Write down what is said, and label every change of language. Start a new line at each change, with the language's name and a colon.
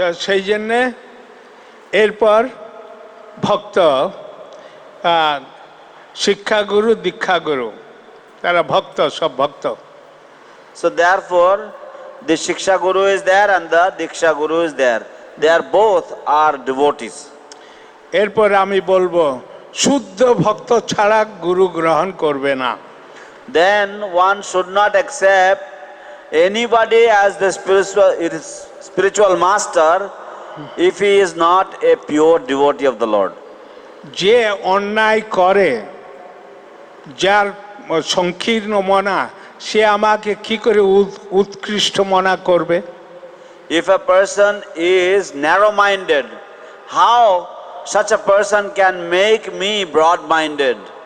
Bangla: সেই জন্যে এরপর ভক্ত, শিক্ষাগুরু, দীক্ষাগুরু, তারা ভক্ত, সব ভক্ত।
English: So therefore the Shiksha Guru is there and the Diksha Guru is there. They are both are devotees.
Bangla: এরপর আমি বলবো শুদ্ধ ভক্ত ছাড়া গুরু গ্রহণ করবে না।
English: Then one should not accept anybody as the spiritual master if he is not a pure devotee of the Lord.
Bangla: যে অন্যায় করে, যার সংকীর্ণ মনা, সে আমাকে কি করে উৎকৃষ্ট মনা করবে?
English: If a person is narrow-minded, how such a person can make me broad-minded?